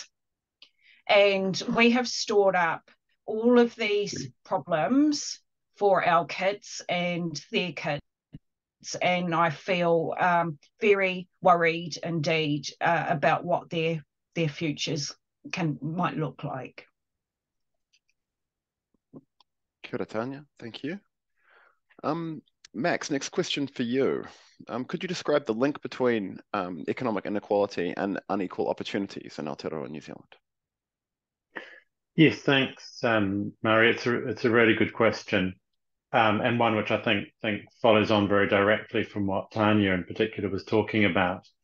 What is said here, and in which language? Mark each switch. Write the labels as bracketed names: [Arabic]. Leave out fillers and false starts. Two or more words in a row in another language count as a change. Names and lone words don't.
[English] And we have stored up all of these problems for our kids and their kids. And I feel very worried indeed about what their futures might look like. [Māori] Kia ora, Tania. [English] Thank you. Max, next question for you. Could you describe the link between economic inequality and unequal opportunities in Aotearoa New Zealand? Yes, thanks, Murray. It's a really good question, and one which I think follows on very directly from what Tania in particular was talking about.